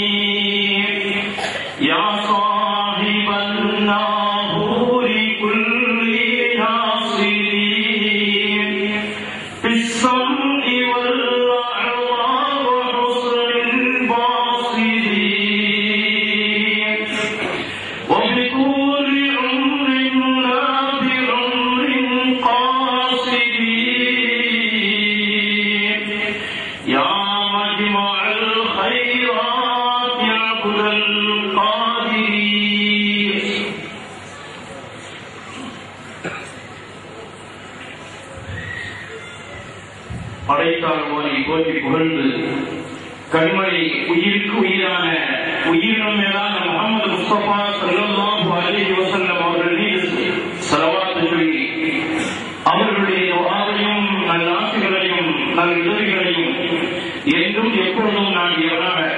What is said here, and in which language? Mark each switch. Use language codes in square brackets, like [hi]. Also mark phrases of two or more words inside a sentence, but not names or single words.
[ar] يا صاحب الناهور كل ناصرين بالسمع والأعضاء وحسن الباصرين وبطول عمر لا بعمر قاصرين. يا مجمع الخيرات عبد القادرين. [ta] படைத்தால் ஓதி போற்றி புகழ்ந்து கண்மணி உயிருக்கு உயிரான உயிரினும் மேலான முஹம்மது முஸ்தபா [ar] صلى الله عليه وسلم [ta] அவர்கள் மீது ஸலவாத் சொல்லி அவர்களுடைய துஆவையும் நல்லாசிகளையும் நல்லுதவிகளையும் என்றும் எப்பொழுதும் நான் எவனாக